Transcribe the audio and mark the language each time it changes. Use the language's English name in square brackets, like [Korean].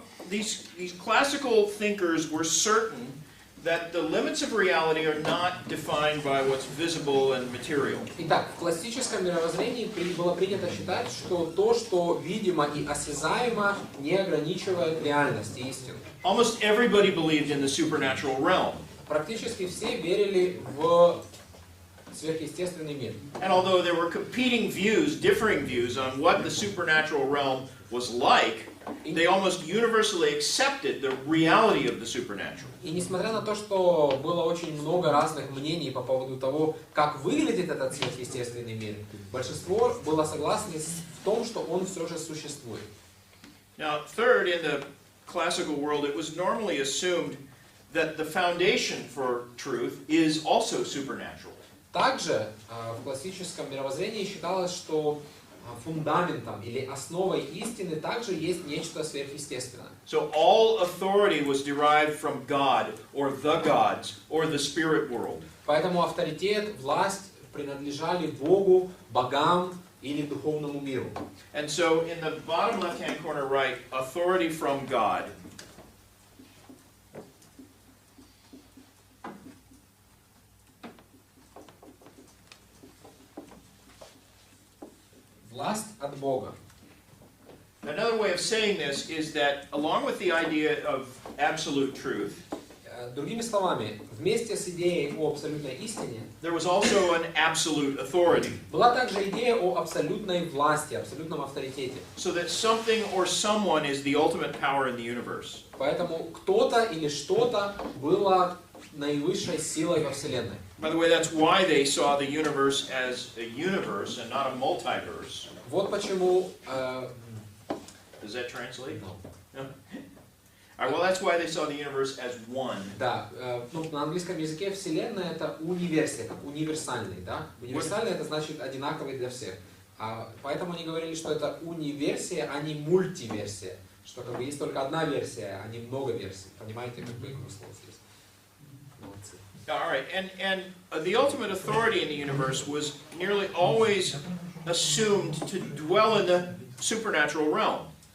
[English] These classical thinkers were certain that the limits of reality are not defined by what's visible and material. [Russian] Итак, в классическом мировоззрении было принято считать, что то, что видимо и осязаемо, не ограничивает реальность и истину. [English] Almost everybody believed in the supernatural realm. [Russian] Практически все верили в сверхъестественный мир. [English] And although there were competing views, differing views on what the supernatural realm was like, they almost universally accepted the reality of the supernatural. [Russian] И несмотря на то, что было очень много разных мнений по поводу того, как выглядит этот сверхъестественный мир, большинство было согласно в том, что он все же существует. [English] Now, third, in the classical world, it was normally assumed that the foundation for truth is also supernatural. [Russian] Также в классическом мировоззрении считалось, что фундаментом или основой истины также есть нечто сверхъестественное. [English] So all authority was derived from God, or the gods, or the spirit world. [Russian] Поэтому авторитет, власть принадлежали Богу, богам или духовному миру. [English] And so in the bottom left-hand corner right, authority from God. [Russian] Власть от Бога. [English] Another way of saying this is that along with the idea of absolute truth, [Russian] Другими словами, вместе с идеей о абсолютной истине [English] there was also an absolute authority. [Russian] была также идея о абсолютной власти, абсолютном авторитете. [English] So that something or someone is the ultimate power in the universe. [Russian] Поэтому кто-то или что-то было наивысшей силой во Вселенной. [English] By the way, that's why they saw the universe as a universe and not a multiverse. [Russian] Вот почему... [English] Does that translate? No. No? All right, well, that's why they saw the universe as one. [Russian] Да, на английском языке Вселенная это универсия, как универсальный, да? Универсальный это значит одинаковый для всех. Поэтому они говорили, что это универсия, а не мультиверсия. Что как бы есть только одна версия, а не много версий. Понимаете, как бы их слово здесь. Молодцы. [English] All right, and the ultimate authority in the universe was nearly always assumed to dwell in the supernatural realm.